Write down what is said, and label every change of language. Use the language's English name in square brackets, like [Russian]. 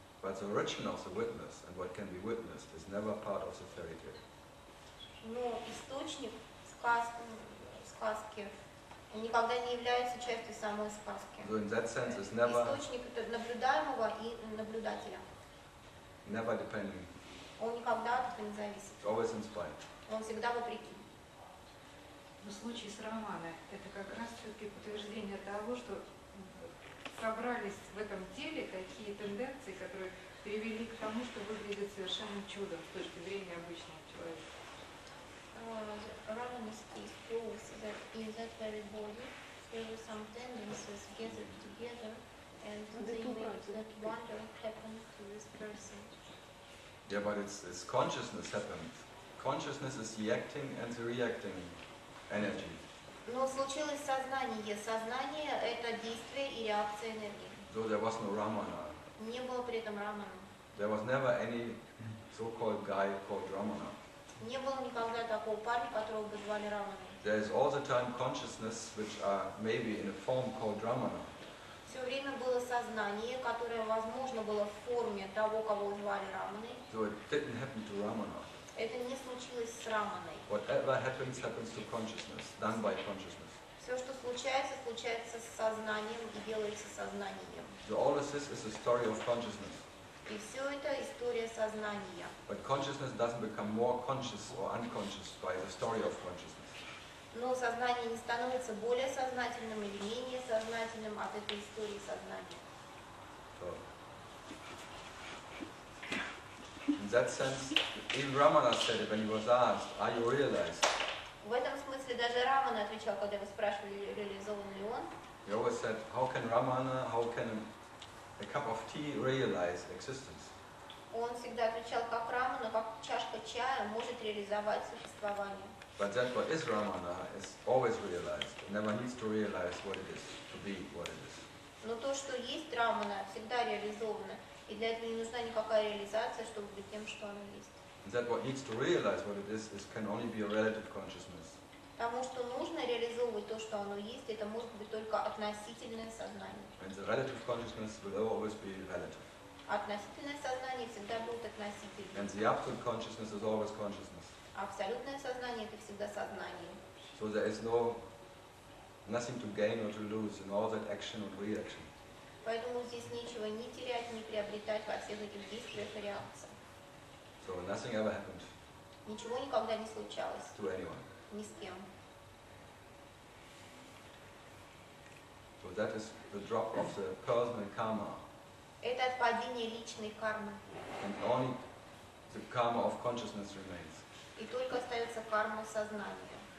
[English] But the original, the witness, and what can be witnessed is never part of the fairy tale. [Russian] Но источник сказки никогда не является частью самой сказки. [English] So in that sense, it's never [Russian] Источник наблюдаемого и наблюдателя. [English] never depending. [Russian] Он никогда от этого не зависит. [English] It's always in spite. [Russian] Он всегда вопреки. В случае с романом это как раз все-таки подтверждение того, что собрались в этом теле такие тенденции, которые привели к тому, что выглядит совершенным чудом с точки зрения обычного человека. [English] Ramonistic proves that in that very body there were some tendencies gathered together, and they made that wonder happen to this person. Yeah, but it's consciousness happened. Consciousness is the acting and the reacting energy. [Russian] Но случилось сознание. Сознание – это действие и реакция энергии. [English] So there was no Ramana. [Russian] Не было при этом Рамана. [English] There was never any so-called guy called Ramana. [Russian] Не было никогда такого парня, которого бы звали Раманой. [English] There is all the time consciousness which are maybe in a form called Ramana. [Russian] Все время было сознание, которое, возможно, было в форме того, кого звали Раманой. [English] So it didn't happen to Ramana. [Russian] Это не случилось с Раманой. [English] Whatever happens, happens to consciousness, done by consciousness. [Russian] Все, что случается, случается с сознанием и делается сознанием. [English] So all of this is a story of consciousness. [Russian] И все это история сознания. [English] But consciousness doesn't become more conscious or unconscious by the story of consciousness. [Russian] Но сознание не становится более сознательным или менее сознательным от этой истории сознания. [English] So, in that sense, even Ramana said it when he was asked, "Are you realized?" [Russian] В этом смысле даже Рамана отвечал, когда его спрашивали, реализован ли он. [English] He always said, "How can Ramana, how can a cup of tea realize existence?" [Russian] Он всегда отвечал, как Рамана, как чашка чая может реализовать существование. [English] But that what is Ramana is always realized. It never needs to realize what it is, to be what it is. [Russian] Но то, что есть Рамана, всегда реализовано. И для этого не нужна никакая реализация, чтобы быть тем, что оно есть. [English] And that what needs to realize what it is can only be a relative consciousness. [Russian] Потому что нужно реализовывать то, что оно есть, это может быть только относительное сознание. [English] And the relative consciousness will always be relative. [Russian] Относительное сознание всегда будет относительным. [English] And the absolute consciousness is always consciousness. [Russian] Абсолютное сознание – это всегда сознание. [English] So there is nothing to gain or to lose in all that action or reaction. [Russian] Поэтому здесь нечего ни терять, ни приобретать во всех этих действиях и реакциях. [English] So nothing ever happened [Russian] Ничего никогда не случалось [English] to anyone. [Russian] ни с кем. [English] So that is the drop of the personal karma. [Russian] Это отпадение личной кармы. [English] And only the karma of consciousness remains. [Russian] И только остается карма сознания.